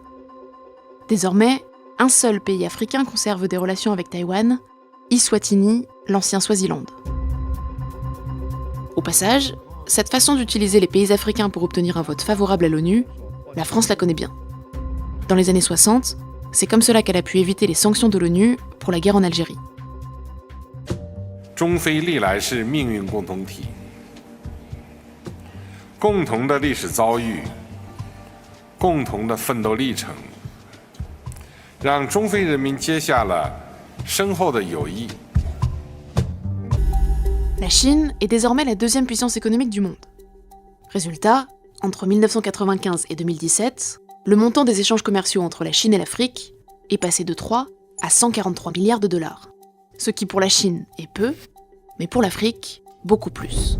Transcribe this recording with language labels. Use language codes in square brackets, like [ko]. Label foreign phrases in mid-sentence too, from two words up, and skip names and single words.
[fr] Désormais, un seul pays africain conserve des relations avec Taïwan, Eswatini, l'ancien Swaziland. Au passage, cette façon d'utiliser les pays africains pour obtenir un vote favorable à l'ONU, la France la connaît bien. Dans les années 60, c'est comme cela qu'elle a pu éviter les sanctions de l'ONU pour la guerre en Algérie. [zh] 中非历来是命运共同体，共同的历史遭遇，共同的奋斗历程，让中非人民结下了深厚的友谊。 [fr] La Chine est désormais la deuxième puissance économique du monde. Résultat, entre 1995 et 2017, le montant des échanges commerciaux entre la Chine et l'Afrique est passé de 3 à 143 milliards de dollars. Ce qui pour la Chine est peu, mais pour l'Afrique, beaucoup plus.